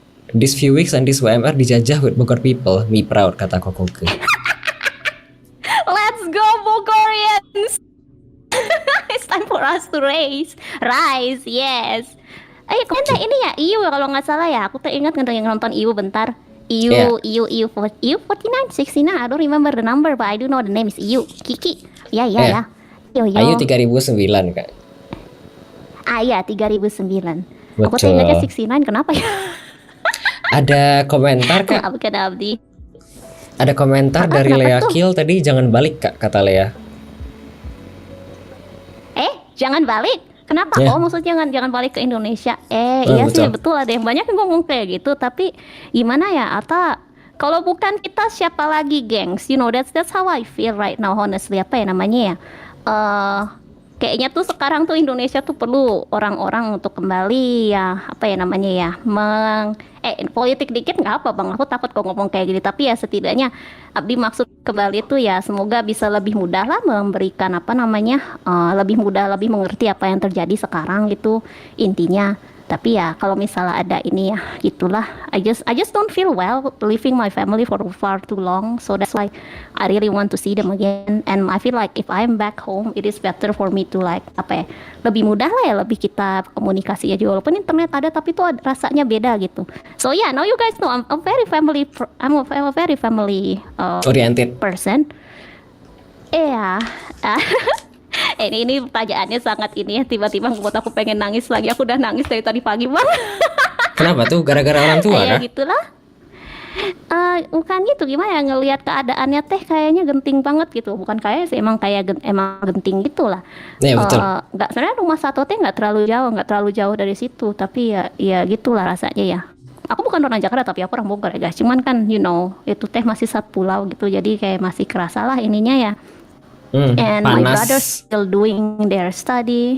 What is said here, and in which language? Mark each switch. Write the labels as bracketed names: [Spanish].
[English] this few weeks and this WMR dijajah with Bogor people. Me proud kata Kokoke. Let's go Bogorians. It's time for us to rise, yes. [Indonesian] Komentar ini ya IU kalau nggak salah ya. Aku teringat nonton IU bentar. [English] Yeah. IU 49, 69. I don't remember the number, but I do know the name is IU. [Indonesian] Kiki. Ya. [English] Yeah. Yo. [Indonesian] Ayu 3009 Kak. Iya 3009. Aku Betul. teringatnya 69, kenapa ya? Ada komentar Kak. Bukan Abdi. Ada komentar dari kenapa Lea tuh? Kill tadi, jangan balik Kak kata Lea. Jangan balik. Kenapa? Ya. Oh maksudnya jangan balik ke Indonesia. Oh, Iya sih betul. betul, ada yang banyak yang ngomong kayak gitu. Tapi gimana ya, Ata? Kalau bukan kita siapa lagi, gengs? [English] You know, that's how I feel right now, honestly. [Indonesian] Apa ya namanya ya? Kayaknya tuh sekarang tuh Indonesia tuh perlu orang-orang untuk kembali ya, apa ya namanya ya, politik dikit nggak apa bang, aku takut kok ngomong kayak gini, tapi ya setidaknya Abdi maksud kembali tuh ya semoga bisa lebih mudah lah memberikan apa namanya, lebih mudah, lebih mengerti apa yang terjadi sekarang gitu intinya. Tapi ya kalau misalnya ada ini ya gitulah, [English] I just don't feel well leaving my family for far too long, so that's why I really want to see them again. And I feel like if I'm back home, it is better for me to like [Indonesian] apa ya, lebih mudah lah ya, lebih kita komunikasi aja walaupun internet ada, tapi tuh rasanya beda gitu. [English] So yeah, now you guys know I'm a very family Oriented. person. Iya. [Indonesian] Ini pertanyaannya sangat ini ya, tiba-tiba membuat aku pengen nangis lagi. Aku udah nangis dari tadi pagi bang. Kenapa tuh? Gara-gara orang tua Ya kah? gitulah. Bukan gitu, gimana ya, ngelihat keadaannya teh kayaknya genting banget gitu. Bukan kayak sih, emang genting gitu lah. Iya, betul. Nggak, sebenarnya rumah satu teh nggak terlalu jauh dari situ. Tapi ya gitulah rasanya ya. Aku bukan orang Jakarta tapi aku orang Bogor ya guys. Cuman kan [English] you know [Indonesian] itu teh masih satu pulau gitu. Jadi kayak masih kerasa lah ininya ya. [English] And my brothers still doing their study.